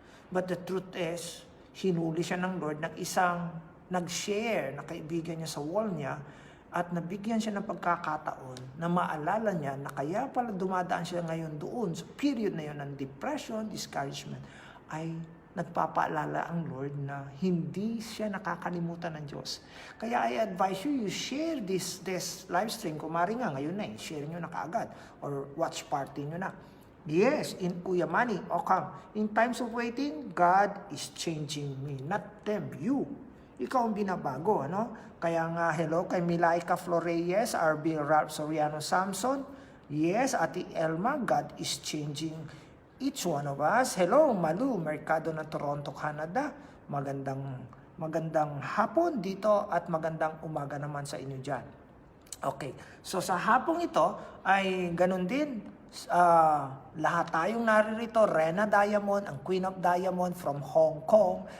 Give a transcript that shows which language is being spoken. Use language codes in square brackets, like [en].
[tl] But the truth is, hinuli siya ng Lord ng isang nag-share na kaibigan niya sa wall niya at nabigyan siya ng pagkakataon na maalala niya na kaya pala dumadaan siya ngayon doon sa period na yun ng depression, discouragement, ay nagpapaalala ang Lord na hindi siya nakakalimutan ng Diyos. Kaya [en] I advise you share this live stream. [tl] Kung mari nga, ngayon na share nyo na kaagad or watch party nyo na. [en] Yes, in Kuya Manny, okay. In times of waiting, God is changing me, not them, you. [tl] Ikaw ang binabago, ano? Kaya nga, hello kay Milaika Floreyes, RB Ralph Soriano Samson. [en] Yes, Ate Elma, God is changing each one of us. Hello, Malu, Merkado ng Toronto, Canada. [tl] Magandang hapon dito at magandang umaga naman sa inyo dyan. Okay, so sa hapong ito ay ganun din. Lahat tayong naririto, Rena Diamond, ang Queen of Diamond from Hong Kong.